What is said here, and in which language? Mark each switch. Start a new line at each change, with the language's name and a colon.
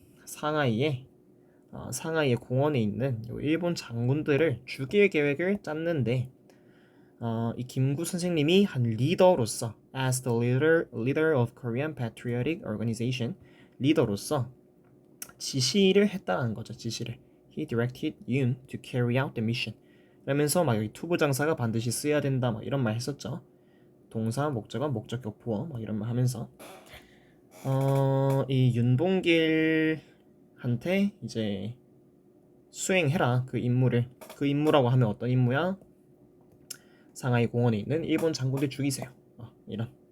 Korean: 상하이에 상하이의 공원에 있는 요 일본 장군들을 죽일 계획을 짰는데 이 김구 선생님이 한 리더로서
English: as the leader of Korean Patriotic Organization
Korean: 리더로서 지시를 했다는 거죠. 지시를
English: He directed Yoon to carry out the mission.
Korean: 그러면서 막 여기 투부장사가 반드시 써야 된다 막 이런 말 했었죠. 동사, 목적어, 목적 보어 막 이런 말 하면서 이 윤봉길한테 이제 수행해라 그 임무를. 그 임무라고 하면 어떤 임무야? 상하이 공원에 있는 일본 장군들 죽이세요. 이런.